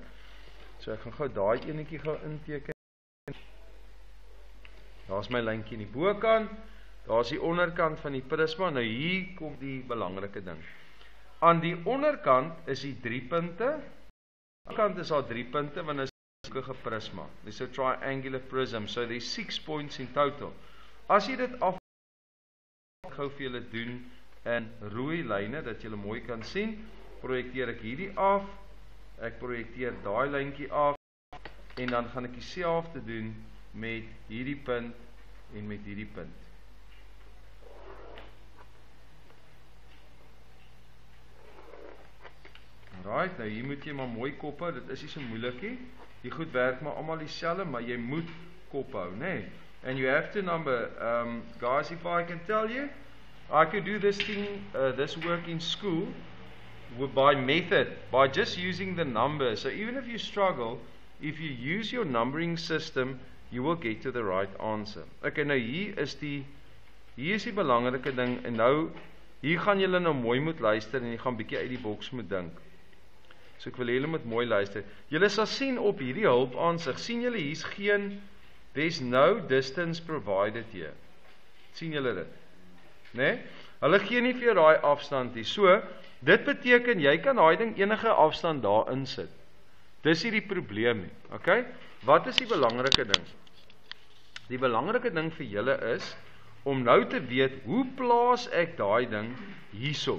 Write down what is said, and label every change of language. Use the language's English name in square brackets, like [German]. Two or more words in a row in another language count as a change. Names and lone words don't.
[Afrikaans] So ek gaan gou daai enetjie gou inteken. Daar's my lyntjie in die bokant, daar's die onderkant van die prisma. Nou hier kom die belangrike ding. Aan die onderkant is die 3 punte. Aan die onderkant is daar 3 punte, want dit is 'n prisma. Dis 'n [English] triangular prism, so there's 6 points in total. [Afrikaans] As jy dit af gou vir julle doen in rooi lyne, dat julle mooi kan sien. Projekteer ek hierdie af, ek projekteer daai lyntjie af, en dan gaan ek dieselfde doen met hierdie punt en met hierdie punt. Alright, nou hier moet jy maar mooi kop hou, dit is nie so moeilik nie. Die goed werk maar almal dieselfde, maar jy moet kop hou, né? [English] And you have to number, guys, if I can tell you, I could do this thing, this work in school by method, by just using the numbers. So even if you struggle, if you use your numbering system, you will get to the right answer. [Afrikaans] Okay, nou hier is die belangrike ding, en nou, hier gaan julle nou mooi moet luister, en jy gaan bietjie uit die boks moet dink. So ek wil julle moet mooi luister. Julle sal sien op hierdie hulpaansig, sien julle hier's geen, [English] there's no distance provided here. [Afrikaans] Sien julle dit? Nee? Hulle gee nie vir jou daai afstand nie. So, dit beteken, jy kan daai ding enige afstand daar insit. Dis nie die probleem nie, okay? Wat is die belangrike ding? Die belangrike ding vir julle is, om nou te weet, hoe plaas ek daai ding hierso?